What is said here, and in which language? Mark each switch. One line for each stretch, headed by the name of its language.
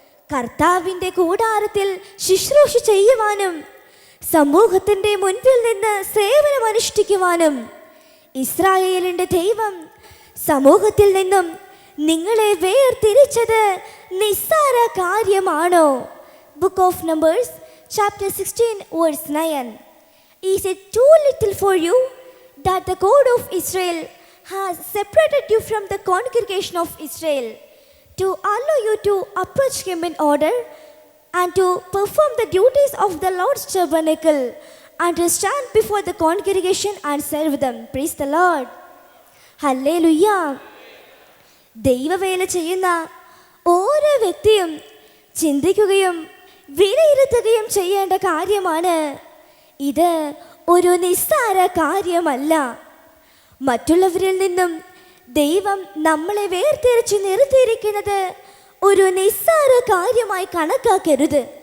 Malayalam: കർത്താവിൻ്റെ കൂടാരത്തിൽ ശുശ്രൂഷ ചെയ്യുവാനും സമൂഹത്തിൻ്റെ മുൻപിൽ നിന്ന് സേവനം അനുഷ്ഠിക്കുവാനും ഇസ്രായേലിൻ്റെ ദൈവം സമൂഹത്തിൽ നിന്നും നിങ്ങളെ വേർതിരിച്ചത് നിസ്സാര കാര്യമാണോ?
English: Book of Numbers, chapter 16, verse 9. Is it too little for you that the God of Israel has separated you from the congregation of Israel to allow you to approach him in order and to perform the duties of the Lord's tabernacle and to stand before the congregation and serve them? Praise the Lord. Hallelujah.
Malayalam: ദൈവവേല ചെയ്യുന്ന ഓരോ വ്യക്തിയും ചിന്തിക്കുകയും വിലയിരുത്തുകയും ചെയ്യേണ്ട കാര്യമാണ്. ഇത് ഒരു നിസ്സാര കാര്യമല്ല. മറ്റുള്ളവരിൽ നിന്നും ദൈവം നമ്മളെ വേർതിരിച്ച് നിർത്തിയിരിക്കുന്നത് ഒരു നിസ്സാര കാര്യമായി കണക്കാക്കരുത്.